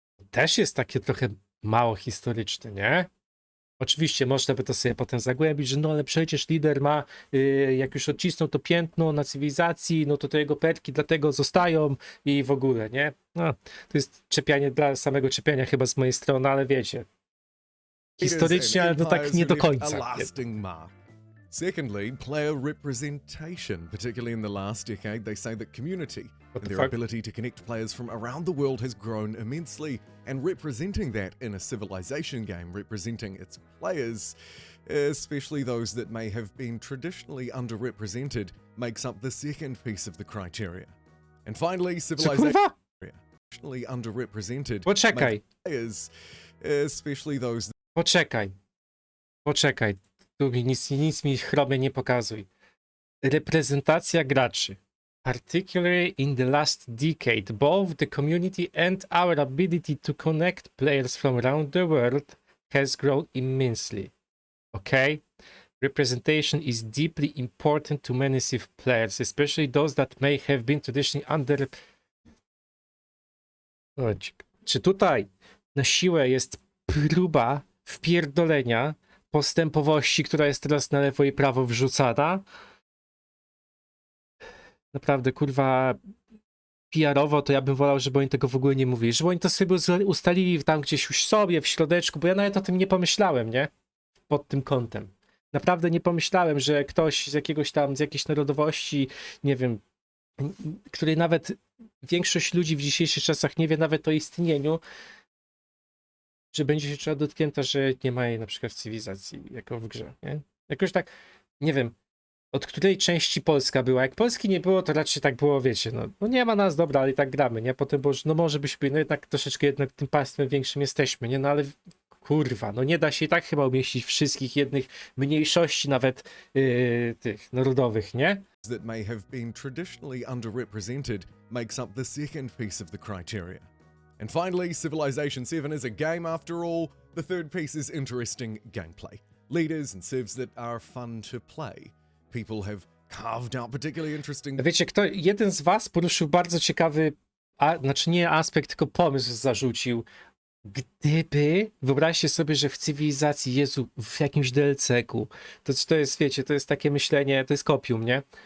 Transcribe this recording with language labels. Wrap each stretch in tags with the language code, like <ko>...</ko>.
<pl>Też jest takie trochę mało historyczne, nie? Oczywiście można by to sobie potem zagłębić, że no ale przecież lider ma, jak już odcisnął to piętno na cywilizacji, no to jego perki dlatego zostają i w ogóle, nie? No, to jest czepianie dla samego czepiania chyba z mojej strony, ale wiecie. Historycznie, ale to tak nie do końca.</pl> <en>Secondly, player representation, particularly in the last decade, they say that community and their ability to connect players from around the world has grown immensely, and representing that in a Civilization game, representing its players, especially those that may have been traditionally underrepresented, makes up the second piece of the criteria. And finally, Civilization traditionally underrepresented players, especially those...</en> <pl>Poczekaj. Tu mi nic mi chrobie nie pokazuj. Reprezentacja graczy.</pl> <en>Particularly in the last decade, both the community and our ability to connect players from around the world has grown immensely. Okay? Representation is deeply important to many Civ players, especially those that may have been traditionally under...</en> <pl>Czy tutaj na siłę jest próba wpierdolenia postępowości, która jest teraz na lewo i prawo wrzucana? Naprawdę, kurwa, PR-owo to ja bym wolał, żeby oni tego w ogóle nie mówili. Żeby oni to sobie ustalili tam gdzieś już sobie, w środeczku, bo ja nawet o tym nie pomyślałem, nie? Pod tym kątem. naprawdę nie pomyślałem, że ktoś z jakiegoś tam, z jakiejś narodowości, nie wiem, której nawet większość ludzi w dzisiejszych czasach nie wie nawet o istnieniu, że będzie się czuła dotknięta, że nie ma jej na przykład w cywilizacji, jako w grze, nie? Jakoś tak, nie wiem, od której części Polska była. Jak Polski nie było, to raczej tak było, wiecie, no nie ma nas, dobra, ale i tak gramy, nie? Potem było, że no może byśmy, no jednak troszeczkę jednak tym państwem większym jesteśmy, nie? No ale kurwa, no nie da się i tak chyba umieścić wszystkich jednych mniejszości nawet tych narodowych, nie?</pl> <en>that may have been traditionally underrepresented makes up the second piece of the criteria. And finally, Civilization 7 is a game after all. The third piece is interesting gameplay. Leaders and civs that are fun to play. People have carved out particularly interesting...</en> <pl>Wiecie, jeden z was poruszył bardzo ciekawy, znaczy nie aspekt, tylko pomysł zarzucił. Gdyby, wyobraźcie sobie, że w Cywilizacji, Jezu, w jakimś DLC-ku, to jest, wiecie, to jest takie myślenie, to jest kopium, nie?</pl>